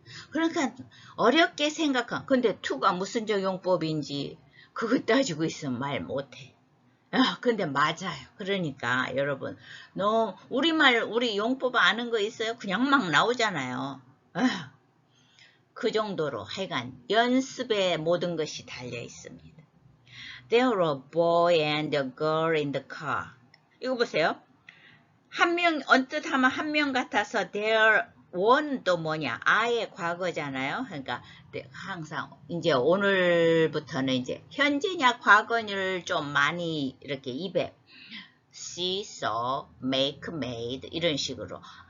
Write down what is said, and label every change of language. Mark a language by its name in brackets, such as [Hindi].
[Korean] 그러니까 어렵게 생각한 근데 to가 무슨 적용법인지 그거 따지고 있으면 말 못해. 근데 맞아요. 그러니까 여러분 우리말 우리 용법 아는 거 있어요? 그냥 막 나오잖아요. 그 정도로 하여간 연습에 모든 것이 달려 있습니다. [English] There were a boy and a girl in the car. [Korean] 이거 보세요. 한 명 언뜻 하면 한 명 같아서 there one도 뭐냐 I의 과거잖아요. 그러니까 항상 이제 오늘부터는 이제 현재냐 과거를 좀 많이 이렇게 입에 see, saw, make, made 이런 식으로